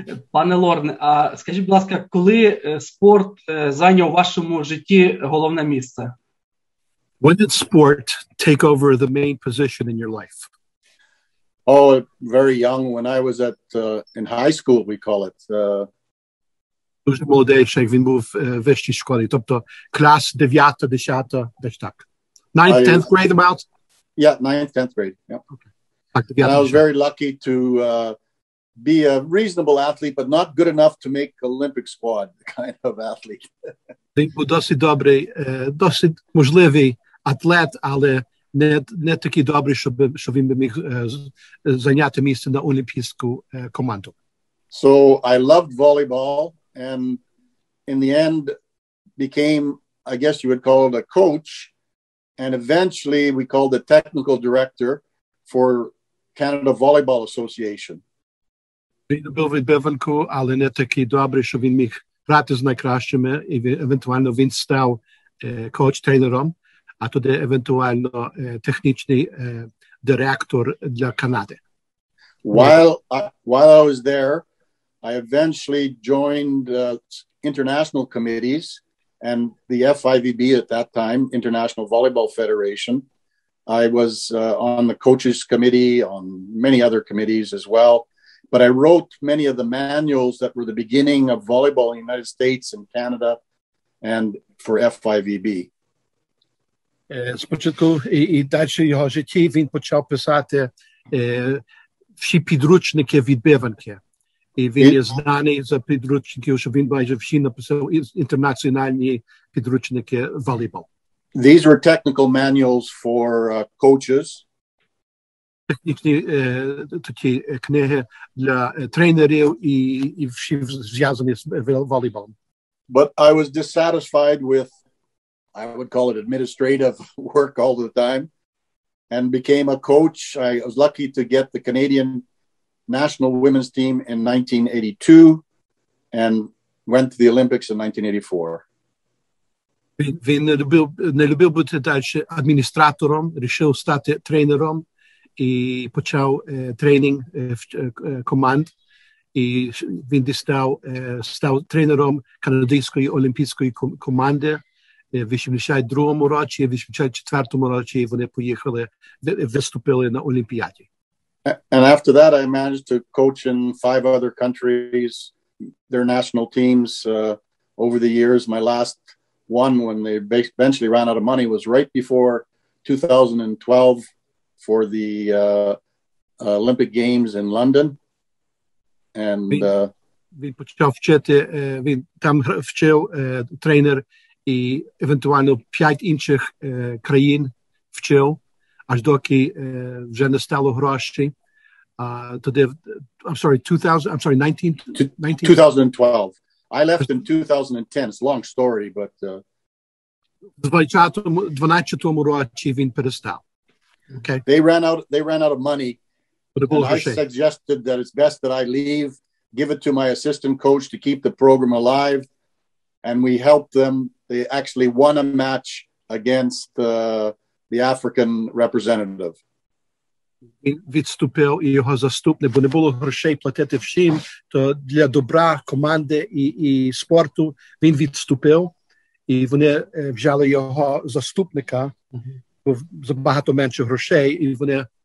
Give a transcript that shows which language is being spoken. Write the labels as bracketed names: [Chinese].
[Ukrainian] Пане Лорне, а скажіть, будь ласка, коли спорт зайняв у вашому житті головне місце? [English] When did sport take over the main position in your life? Oh, very young. When I was in high school, we call it. [Ukrainian] Дуже молодий, ще він був в вищій школі, тобто клас 9, 10, десь так. [English] 9th, 10th grade about? Yeah, 9th, 10th grade. Yeah. Okay. And I was very lucky to be a reasonable athlete, but not good enough to make Olympic squad kind of athlete. [Ukrainian] Він був досить добрий, досить можливий атлет, але не такий добрий, щоб він міг зайняти місце на олімпійську команду. [English] So I loved volleyball, and in the end became, I guess you would call it, a coach, and eventually we called the technical director for Canada Volleyball Association. [Ukrainian] Він був відбиванку, але не такий добрий, що він міг грати з найкращими, і евентуально він став коуч-тренером, а тоді евентуально технічний директор для Канади. [English] While I was there, I eventually joined international committees and the FIVB at that time, International Volleyball Federation. I was on the coaches committee, on many other committees as well. But I wrote many of the manuals that were the beginning of volleyball in the United States and Canada and for FIVB. [Ukrainian] Спочатку і далі в його житті він почав писати всі підручники відбиванки. І він є знаний за підручників, що він майже всі написав інтернаціональні підручники волейбол. [English] These were technical manuals for coaches. [Ukrainian] Технічні такі книги для тренерів і всі зв'язані з волейболом. [English] But I was dissatisfied with, I would call it, administrative work all the time, and became a coach. I was lucky to get the Canadian national women's team in 1982 and went to the Olympics in 1984. [Ukrainian] Він не любив бути далі адміністратором, вирішив стати тренером і почав тренінг команд. І він став тренером канадської олімпійської команди в 82-му році, в 84-му році вони поїхали, виступили на Олімпіаді. [English] And after that, I managed to coach in 5 other countries, their national teams over the years. My last one, when they eventually ran out of money, was right before 2012 for the Olympic Games in London. And [Ukrainian] він почав вчити, він там вчив тренер і евентуально 5 інших країн вчив, аж доки вже не стало грошей. Тоді, [English] 2012. I left in 2010. It's a long story, but [Ukrainian] в 12-му році він перестав. [English] Okay. They ran out of money. And I suggested that it's best that I leave, give it to my assistant coach to keep the program alive. And we helped them. They actually won a match against the African representative. [Ukrainian] Він відступив, і його заступник, бо не було грошей платити всім, то для добра команди і спорту він відступив, і вони взяли його заступника, за багато менше грошей, і вони